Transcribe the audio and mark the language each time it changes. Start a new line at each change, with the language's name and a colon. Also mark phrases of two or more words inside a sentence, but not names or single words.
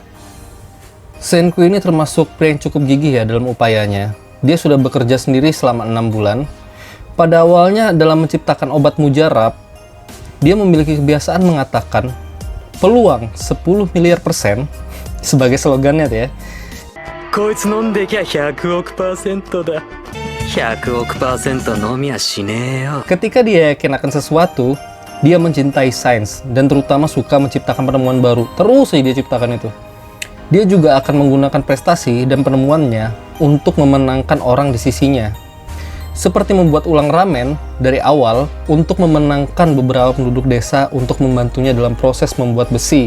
Indonesian: Senku ini termasuk pria yang cukup gigih ya dalam upayanya. Dia sudah bekerja sendiri selama 6 bulan. Pada awalnya dalam menciptakan obat mujarab, dia memiliki kebiasaan mengatakan peluang 10 miliar persen sebagai slogannya tuh ya.
Japanese: こいつ飲んできゃ100億%だ。100億%飲みはしねえよ。
Indonesian: Ketika dia yakin akan sesuatu, dia mencintai sains dan terutama suka menciptakan penemuan baru. Terus saja dia ciptakan itu. Dia juga akan menggunakan prestasi dan penemuannya untuk memenangkan orang di sisinya. Seperti membuat ulang ramen dari awal untuk memenangkan beberapa penduduk desa untuk membantunya dalam proses membuat besi.